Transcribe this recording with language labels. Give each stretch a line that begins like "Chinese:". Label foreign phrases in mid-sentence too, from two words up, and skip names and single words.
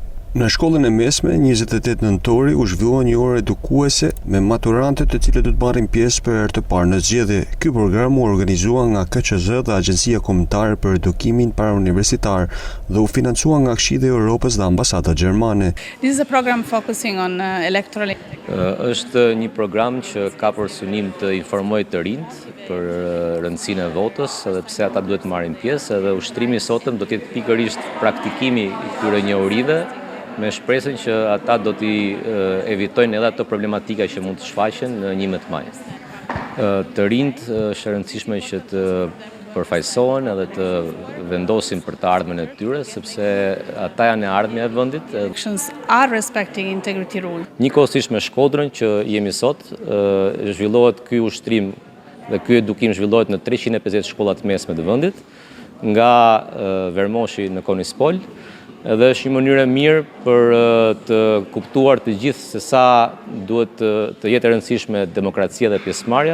Albanian: Në shkollën e mesme, 28 nëntori u zhvillua një orë edukuese me maturantët të cilët do të marrin pjesë për herë të parë në zgjedhje. Ky program u organizua nga KQZ dhe Agjencia Kombëtare për Edukimin Parauniversitar dhe u financua nga Këshilli i Evropës dhe Ambasada Gjermane.
English: This is a program focusing on electoral.
Albanian: Është një program që ka për synim të informojë të rinjt për rëndësinë e votës, edhe pse ata duhet të marrin pjesë, edhe ushtrimi i sotëm do të jetë pikërisht praktikimi i këtyre njohurive, me shpresën që ata do t'i evitojnë edhe ato problematika që mund të shfaqen në 11 maj. Të rinjt është e rëndësishme që të përfaqësohen edhe të vendosin për të ardhmen e tyre, sepse ata janë e ardhmja e vendit.
English: Elections are respecting integrity rule.
Albanian: Njëkohësisht me Shkodrën që jemi sot, zhvillohet ky ushtrim dhe ky edukim zhvillohet në 350 shkollat mesme të vendit, nga Vermoshi në Konispol. Edhe është një mënyrë e mirë për të kuptuar të gjithë se sa duhet të jetë e rëndësishme demokracia dhe pjesëmarrja.